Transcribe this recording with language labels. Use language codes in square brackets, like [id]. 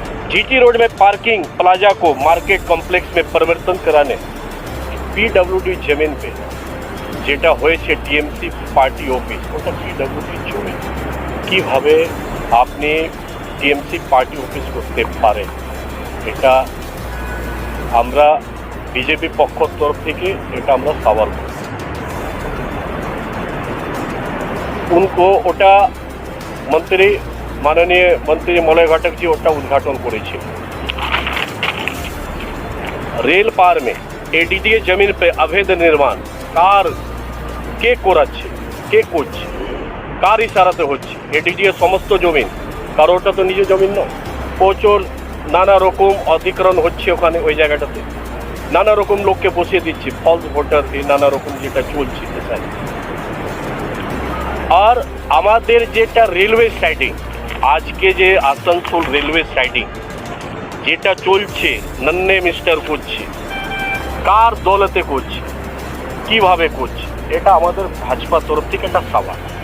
[hi] GT road में parking plaza को market complex में परिवर्तन कराने, पीडब्ल्यूडी जमीन पे [bn] যেটা হয়েছে টিএমসি পার্টি অফিস, ওটা পিডব্লিউডি জমি, কীভাবে আপনি টিএমসি পার্টি অফিস করতে পারেন? এটা আমরা বিজেপি পক্ষর তরফ থেকে এটা আমরা সওয়াল করি। [hi] उनको [bn] ওটা [hi] मंत्री माननीय मंत्री मलय घटक जी ওটা उद्घाटन [bn] করেছিল। [hi] रेल पार में एडीडीए जमीन पे अवैध निर्माण कार [bn] কে করাচ্ছে, কে করছে, কার ইশারাতে হচ্ছে? এডিডিএ সমস্ত জমিন, কারো ওটা তো নিজের জমিন নয়। প্রচুর নানা রকম অধিগ্রহণ হচ্ছে ওখানে, ওই জায়গাটাতে নানা রকম লোককে বসিয়ে দিচ্ছে, ফলস ভোটার, এই নানা রকম যেটা চলছে। আর আমাদের যেটা রেলওয়ে সাইডিং, আজকে যে আসানসোল রেলওয়ে সাইডিং যেটা চলছে, নন্নে মিস্টার করছে, কার দৌলতে করছে, কিভাবে করছে, এটা আমাদের ভাজপা তরফ থেকে একটা সওয়াল।